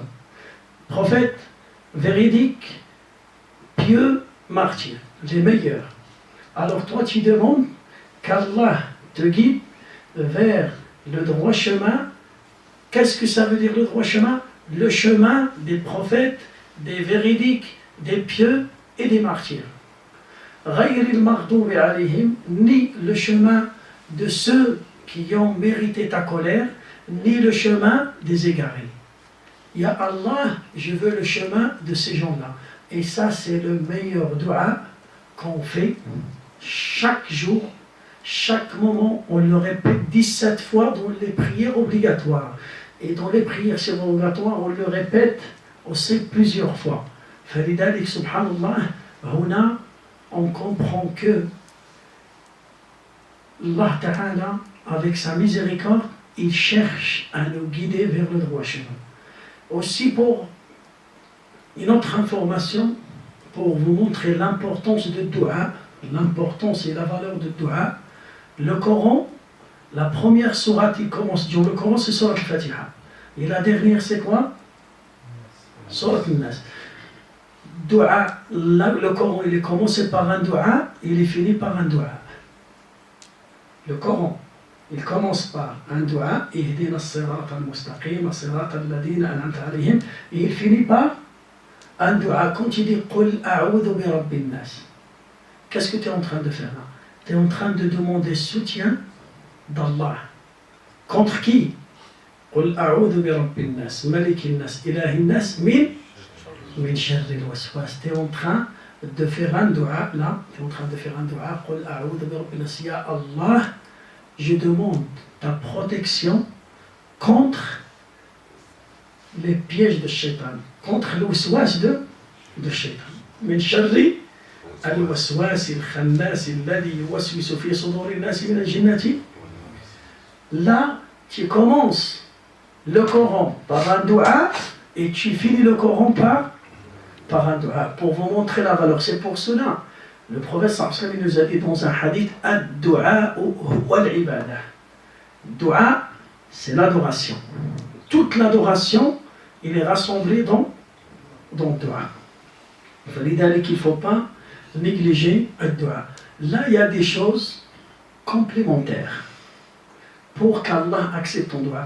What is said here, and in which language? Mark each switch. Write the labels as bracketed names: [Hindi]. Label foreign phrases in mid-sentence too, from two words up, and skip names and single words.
[French] Prophètes, véridiques, pieux, martyrs. Les meilleurs. Alors toi tu demandes qu'Allah te guide vers le droit chemin. Qu'est-ce que ça veut dire le droit chemin? Le chemin des prophètes, des véridiques, des pieux et des martyrs. [Arabic] غير المغضوب عليهم, [French] ni le chemin de ceux qui ont mérité ta colère, ni le chemin des égarés. [Arabic] Ya Allah, [French] je veux le chemin de ces gens-là. Et ça c'est le meilleur dua qu'on fait chaque jour, chaque moment. On le répète 17 fois dans les prières obligatoires. Et dans les prières surrogatoires, on le répète aussi plusieurs fois. [Arabic] فلذلك سبحان الله هنا [French] on comprend que Allah Ta'ala, avec sa miséricorde, il cherche à nous guider vers le droit chemin. Aussi pour une autre information, pour vous montrer l'importance de dua, l'importance et la valeur de dua, le Coran, la première sourate qui commence, le Coran c'est Surat al-Fatiha. Et la dernière c'est quoi? Surat al-Nas. Dua, le Coran il est commencé par un dua, il est fini par un dua. Le Coran, il commence par un dua, [Arabic] اهدنا الصراط المستقيم صراط الذين أنعمت عليهم, [French] et il finit par un dua. Quand il dit [Arabic] قل أعوذ برب الناس, [French] qu'est-ce que tu es en train de faire là? Tu es en train de demander soutien d'Allah. Contre qui? [Arabic] قل أعوذ برب الناس ملك الناس إله الناس من شر الوسواس. [French] Tu es en train de faire un dua là, tu es en train de faire un dua, [Arabic] قل أعوذ برب الناس يا الله, [French] je demande ta protection contre les pièges de Shaitan, contre le waswas de Shaitan. [Arabic] من شر الوسواس الخناس الذي يوسوس في صدور الناس من الجنة. [French] Là, tu commences le Coran par un dua et tu finis le Coran par un dua, pour vous montrer la valeur. C'est pour cela le prophète [Arabic] صلى الله عليه وسلم [French] nous a dit dans un hadith, [Arabic] الدعاء هو العبادة. [French] Dua, c'est l'adoration. Toute l'adoration, il est rassemblé dans dua. فلذلك il ne faut pas négliger le dua. Là, il y a des choses complémentaires pour qu'Allah accepte ton dua.